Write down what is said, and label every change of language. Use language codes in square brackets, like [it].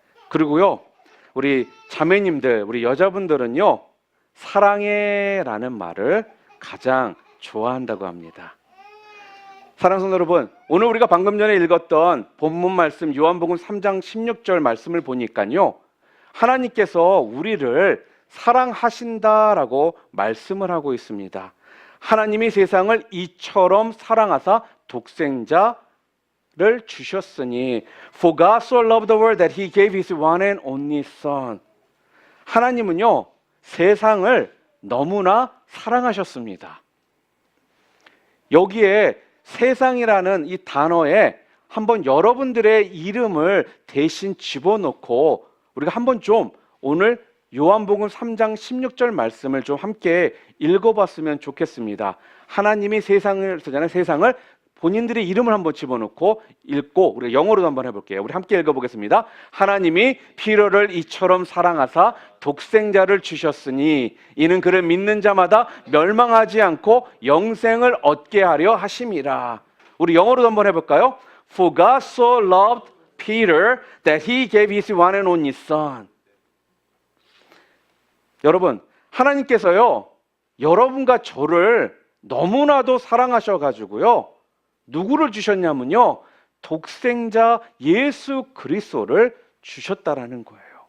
[ko] 그리고요, 우리 자매님들, 우리 여자분들은요, 사랑해 라는 말을 가장 좋아한다고 합니다. 사랑하는 여러분, 오늘 우리가 방금 전에 읽었던 본문 말씀 요한복음 3장 16절 말씀을 보니까요, 하나님께서 우리를 사랑하신다라고 말씀을 하고 있습니다. 하나님이 세상을 이처럼 사랑하사 독생자를 주셨으니 [en] For God so loved the world that He gave His one and only Son. [ko] 하나님은요, 세상을 너무나 사랑하셨습니다. 여기에 세상이라는 이 단어에 한번 여러분들의 이름을 대신 집어넣고 우리가 한번 좀 오늘 요한복음 3장 16절 말씀을 좀 함께 읽어봤으면 좋겠습니다. 하나님이 세상을 본인들의 이름을 한번 집어넣고 읽고 우리가 영어로도 한번 해볼게요. 우리 함께 읽어보겠습니다. 하나님이 피로를 이처럼 사랑하사 독생자를 주셨으니 이는 그를 믿는 자마다 멸망하지 않고 영생을 얻게 하려 하심이라. 우리 영어로도 한번 해볼까요? [en] For God so loved Peter that he gave his one and only son. [ko] 여러분, 하나님께서요, 여러분과 저를 너무나도 사랑하셔가지고요, 누구를 주셨냐면요, 독생자 예수 그리스도를 주셨다라는 거예요.